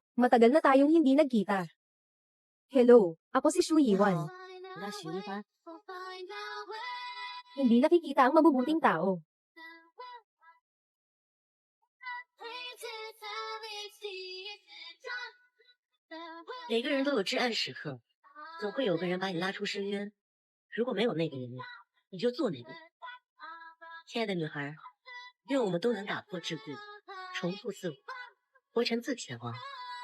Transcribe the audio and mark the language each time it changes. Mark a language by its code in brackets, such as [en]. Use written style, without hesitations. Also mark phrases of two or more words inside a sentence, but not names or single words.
[tl] Matagal na tayong hindi nagkita. Hello, ako si Shu Yiwan. [zh] 我叫许一帆， [tl] Hindi nakikita ang mabubuting tao. [zh] 每个人都有至暗时刻，总会有个人把你拉出深渊。如果没有那个人，你就做那个人。亲爱的女孩，愿我们都能打破桎梏，重塑自我，活成自己的王。